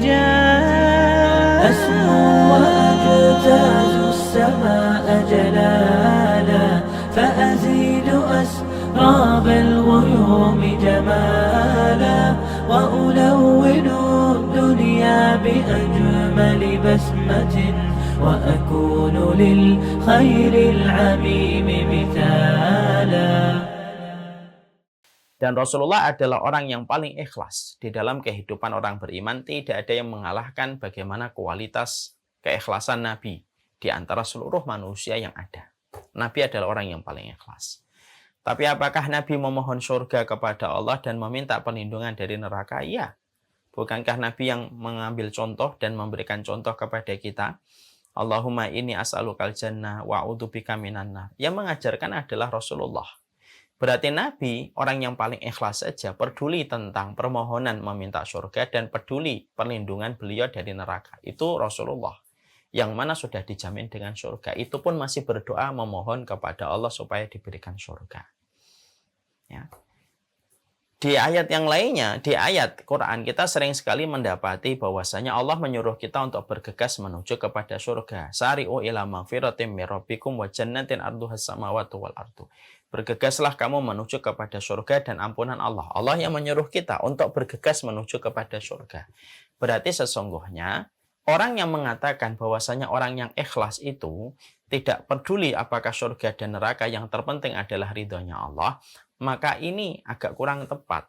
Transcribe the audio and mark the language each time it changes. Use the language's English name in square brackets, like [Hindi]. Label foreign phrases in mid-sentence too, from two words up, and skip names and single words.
[Arabic] جاء أسمو وأجتاز السماء جلالا فأزيد أسراب الغيوم جمالا وألون الدنيا بأجمل بسمة وأكون للخير العميم مثالا. [Indonesian] Dan Rasulullah adalah orang yang paling ikhlas di dalam kehidupan orang beriman. Tidak ada yang mengalahkan bagaimana kualitas keikhlasan Nabi di antara seluruh manusia yang ada. Nabi adalah orang yang paling ikhlas. Tapi apakah Nabi memohon surga kepada Allah dan meminta perlindungan dari neraka? Iya. Bukankah Nabi yang mengambil contoh dan memberikan contoh kepada kita? [Arabic] اللهم إني أسألك الجنة وأعوذ بك من النار. [Indonesian] Yang mengajarkan adalah Rasulullah. Berarti Nabi, orang yang paling ikhlas saja, peduli tentang permohonan meminta surga dan peduli perlindungan beliau dari neraka. Itu Rasulullah. Yang mana sudah dijamin dengan surga. Itu pun masih berdoa memohon kepada Allah supaya diberikan surga. Ya. Di ayat yang lainnya, di ayat Quran kita sering sekali mendapati bahwasanya Allah menyuruh kita untuk bergegas menuju kepada surga. [Arabic] سارعوا إلى مغفرة من ربكم وجنة عرضها السماوات والأرض. [Indonesian] Bergegaslah kamu menuju kepada surga dan ampunan Allah. Allah yang menyuruh kita untuk bergegas menuju kepada surga. Berarti sesungguhnya orang yang mengatakan bahwasanya orang yang ikhlas itu tidak peduli apakah surga dan neraka, yang terpenting adalah ridhonya Allah, maka ini agak kurang tepat.